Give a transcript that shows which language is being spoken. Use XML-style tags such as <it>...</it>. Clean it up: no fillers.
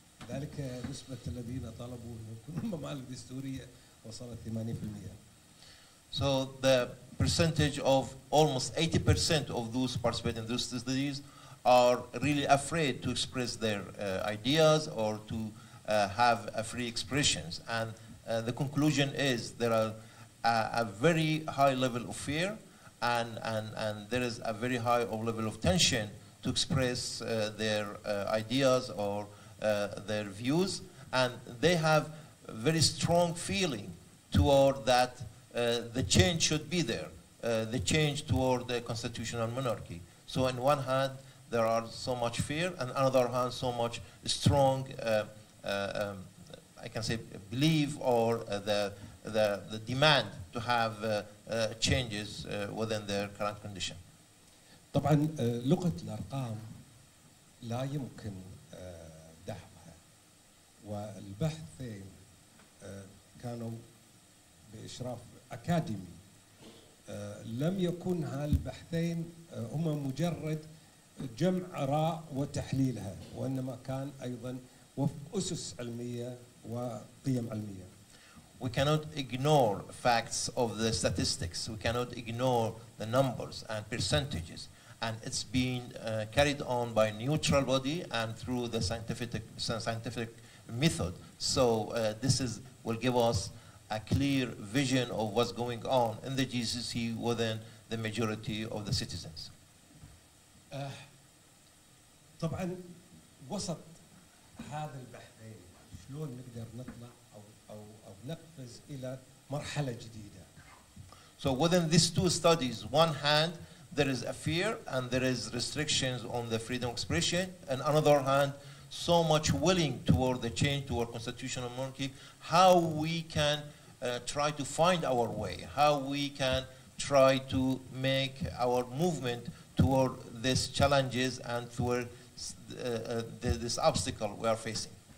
<ar>ذلك نسبه الذين طلبوا ان يكونوا ممالك دستوريه وصلت 80%.</ar> <en>So the percentage of almost 80% of those participating in those studies are really afraid to express their ideas or to have free expressions. And the conclusion is there are a very high level of fear and there is a very high level of tension to express their ideas or their views. And they have a very strong feeling toward that the change should be there, the change toward the constitutional monarchy. So on one hand, there are so much fear, and on the other hand, so much strong, I can say, belief or the demand to have changes within their current condition.</en> <ar>طبعا لغة الأرقام لا يمكن دحضها، والبحثين كانوا بإشراف أكاديمي. لم يكن هالبحثين هما مجرد جمع آراء وتحليلها، وإنما كان أيضا وفق أسس علمية وقيم علمية.</ar> <en>We cannot ignore facts of the statistics. We cannot ignore the numbers and percentages. And it's being carried on by a neutral body and through the scientific method. So this will give us a clear vision of what's going on in the GCC within the majority of the citizens.</en> <ar>طبعا وسط هذا البحثين شلون نقدر نطلع أو نقفز إلى مرحلة جديدة.</ar> <en>So within these two studies, one hand there is a fear and there is restrictions on the freedom of expression, and on the other hand, so much willing toward the change toward constitutional monarchy. How we can try to find our way, how we can try to make our movement toward these challenges and toward this obstacle we are facing.</en>